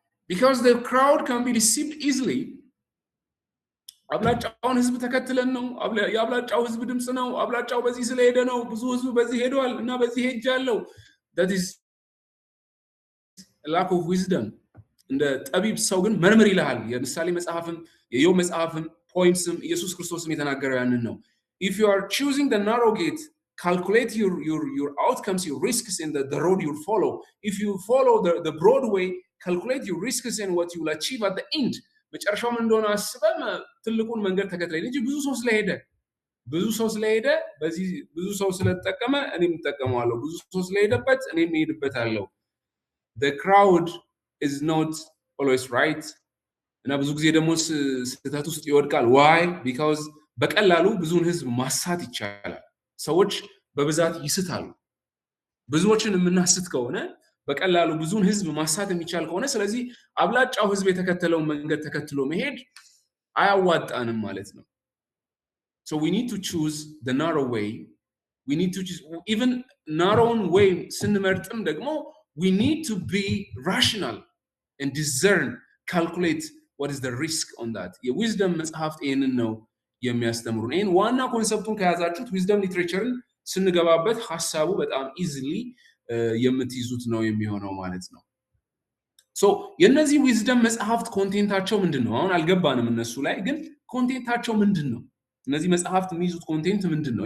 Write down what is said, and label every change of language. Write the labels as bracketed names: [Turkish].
[English] Because the crowd can be deceived easily. [Amharic] አብላጫውን ህዝብ ተከትለን ነው። የአብላጫው ህዝብ ድምጽ ነው። አብላጫው በዚህ ስለሄደ ነው። ብዙ ህዝብ በዚህ ሄዷል እና በዚህ ሄጃለሁ። [English] that is a lack of wisdom. [Amharic] እንደ ጠቢብ ሰው ግን መርምር ይልሃል። የምሳሌ መጽሐፍም የኢዮብ መጽሐፍም ፖይንትስም ኢየሱስ ክርስቶስም የተናገረው ያንን ነው። [English] if you are choosing the narrow gate, calculate your outcomes, your risks in the road you follow. If you follow the broad way, calculate your risks and what you will achieve at the end. [Amharic] መጨረሻው ምን እንደሆነ አስበህ ትልቁን መንገድ ተከትለኝ እንጂ ብዙ ሰው ስለሄደ በዚህ ብዙ ሰው ስለተጠቀመ እኔም እጠቀመዋለሁ፣ ብዙ ሰው ስለሄደበት እኔም እሄድበታለሁ። [English] The crowd is not always right. [Amharic] እና ብዙ ጊዜ ደግሞ ስህተት ውስጥ ይወድቃል። ዋይ ቢካውዝ በቀላሉ ብዙውን ህዝብ ማሳት ይቻላል። ሰዎች በብዛት ይስታሉ። ብዙዎችን የምናስት ከሆነ በቀላሉ ብዙውን ህዝብ ማሳት የሚቻል ከሆነ ስለዚህ አብላጫው ህዝብ የተከተለውን መንገድ ተከትሎ መሄድ አያዋጣንም ማለት ነው። [English] So we need to choose the narrow way. We need to choose even narrow way [Amharic] ስንመርጥም ደግሞ [English] we need to be rational and discern, calculate what is the risk on that. [Amharic] የዊዝደም መጽሐፍት ይህንን ነው የሚያስተምሩን። ይህን ዋና ኮንሰፕቱን ከያዛችሁት ዊዝደም ሊትሬቸርን ስንገባበት ሀሳቡ በጣም ኢዚሊ የምትይዙት ነው የሚሆነው ማለት ነው። ሶ የነዚህ ዊዝደም መጽሐፍት ኮንቴንታቸው ምንድነው? አሁን አልገባንም እነሱ ላይ፣ ግን ኮንቴንታቸው ምንድነው? እነዚህ መጽሐፍት የሚይዙት ኮንቴንት ምንድነው?